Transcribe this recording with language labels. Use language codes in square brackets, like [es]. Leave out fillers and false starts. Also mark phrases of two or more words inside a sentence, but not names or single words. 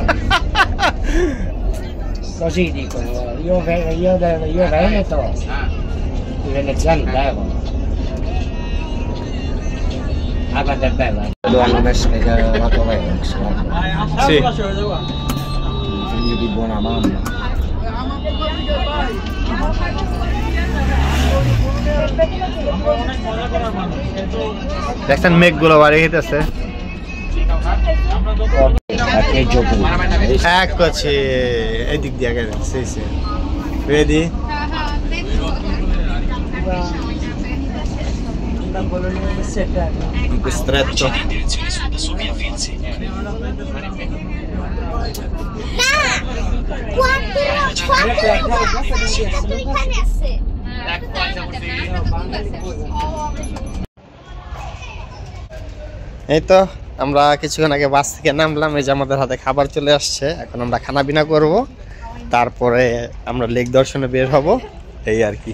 [it] Così dicono, io Veneto, i veneziani bevono. Ah, quanto è bella! Lo hanno messo la Tovenex, guarda. Sì. Figlio di buona mamma. [bn] দেখছেন মেঘগুলো বাড়ি খেতেছে। [it] Eccoci, edik dia kan, sì sì. Vedi? Più stretto. [bn] এই তো আমরা কিছুক্ষণ আগে বাস থেকে নামলাম, এই যে আমাদের হাতে খাবার চলে আসছে, এখন আমরা খানা পিনা করব, তারপরে আমরা লেক দর্শনে বের হব, এই আর কি।